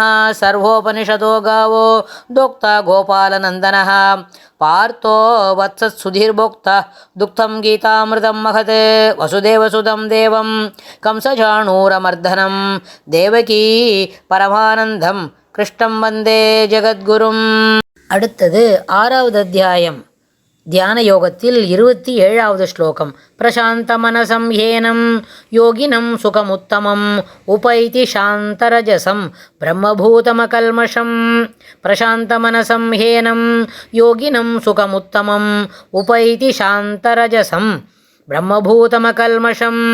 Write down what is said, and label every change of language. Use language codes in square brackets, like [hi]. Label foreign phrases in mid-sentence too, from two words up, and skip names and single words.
[sa] सर्वोपनिषदो गावो दोक्ता गोपालनन्दनः पार्थो वत्सत्सुधीर्भोक्ता दुग्धं गीतामृतं महत् वसुदेवसुतं देवं कंसचाणूरमर्दनं देवकी परमानन्दं कृष्णं वन्दे ஜகத்குரும். [ta] அடுத்தது 6வது அத்தியாயம் தியான யோகத்தில் 27வது ஸ்லோகம். [sa] प्रशान्त मनसं एनं योगिनं सुखमुत्तमम् उपैति शान्तरजसं ब्रह्मभूतमकल्मषम्. प्रशान्त मनसं एनं योगिनं सुखमुत्तमम् उपैति शान्तरजसं ब्रह्मभूतमकल्मषम्.